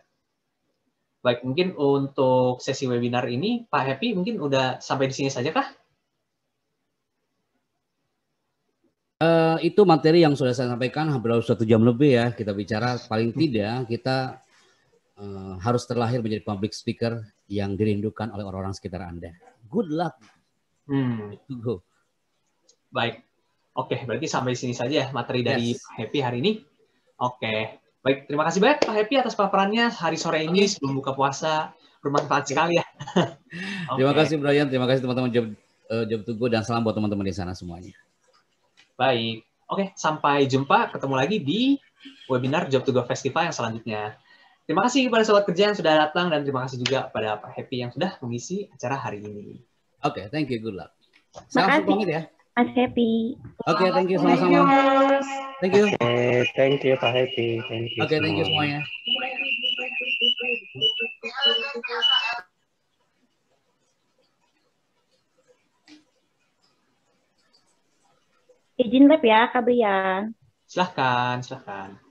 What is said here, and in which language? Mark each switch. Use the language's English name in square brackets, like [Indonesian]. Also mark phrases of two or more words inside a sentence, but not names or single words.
[Indonesian] Baik, mungkin untuk sesi webinar ini, Pak Happy mungkin udah sampai di sini saja kah? Itu materi yang sudah saya sampaikan hampir 1 jam lebih ya kita bicara. Paling tidak kita harus terlahir menjadi [English] public speaker [Indonesian] yang dirindukan oleh orang-orang sekitar Anda. [English] Good luck. Go. [Indonesian] Baik. Oke, berarti sampai sini saja materi dari Pak Happy hari ini. Oke. Baik, terima kasih banyak Pak Happy atas paparannya hari sore ini sebelum buka puasa. Bermanfaat sekali ya. Terima kasih Brian, terima kasih teman-teman Job to Go, dan salam buat teman-teman di sana semuanya. Baik. Oke, sampai jumpa. Ketemu lagi di webinar Job to Go Festival yang selanjutnya. Terima kasih kepada sobat kerja yang sudah datang, dan terima kasih juga kepada Pak Happy yang sudah mengisi acara hari ini. Oke, [English] thank you, good luck. [Indonesian] Saya langsung pamit ya. Mas Happy. Oke, [English] thank you [Indonesian] sama-sama. [English] Thank you. Thank you Pak Happy. Oke, thank you semuanya. [Indonesian] Izin lab ya, Kak Brian. Silahkan, silahkan.